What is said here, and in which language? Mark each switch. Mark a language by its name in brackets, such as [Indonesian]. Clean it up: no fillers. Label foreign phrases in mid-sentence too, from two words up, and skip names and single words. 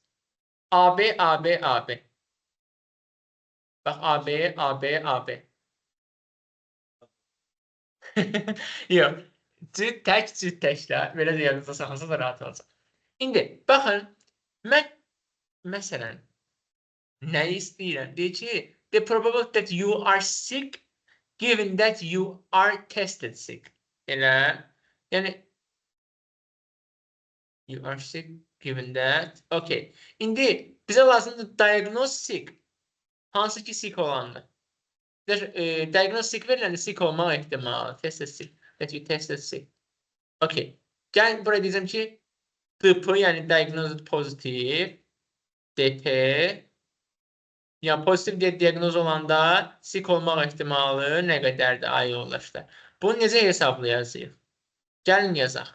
[Azerbaijani] AB, AB, AB. Bax, AB, AB, AB. Yox. Cüt təklə. Belə də yadınızda saxlasa da rahat olacaq. İndi, baxın, mən məsələn, nəyi istəyirəm? Deyir ki, [English] the probability that you are sick given that you are tested sick. [Azerbaijani] Elə, yəni, [English] you are sick given that. Okay. [Azerbaijani] İndi, bizə lazımdır diagnostic. Hansı ki sick olandır? Diagnostic veriləndə sick olmaq ehtimalı. [English] Tested sick. That you tested sick. Okay. [Azerbaijani] Gəl buraya deyəcəm ki, DP, yəni [English] diagnosed positive, [Azerbaijani] DP, yəni pozitiv diaqnoz olanda sick olmaq ehtimalı nə qədərdir ay yoldaşlar? Bunu necə hesablayacağıq? Gəlin yazaq.